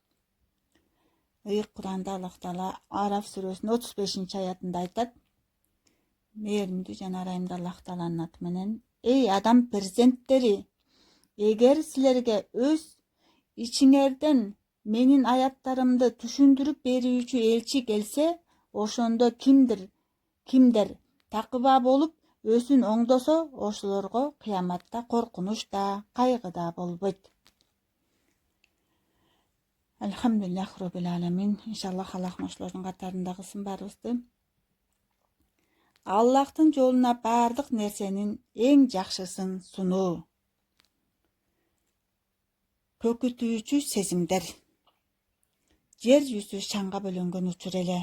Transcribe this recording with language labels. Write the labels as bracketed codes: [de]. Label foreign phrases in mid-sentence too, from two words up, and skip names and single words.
[ky] Куранда Аллах Таала Араф сүрөсүнүн 35-аятында айтат: Мээримдүү жана ырайымдуу Аллах Тааланын аты менен: Эй адам перзенттери, эгер силерге өз ичиңерден менин аяттарымды түшүндүрүп берүүчү элчи келсе, ошондо кимдер такыба болуп өзүн оңдосо, ошолорго кыяматта коркунуч да, кайгы да болбойт. [ar] الحمد لله رب العالمين. [ky] Иншаллах Аллах ошолордун катарында кылсын баарыбызды. Аллахтын жолуна бардык нерсенин эң жакшысын сунуу. Көкүтүүчү сезимдер. Жер жүзү шаңга бөлөнгөн учур эле.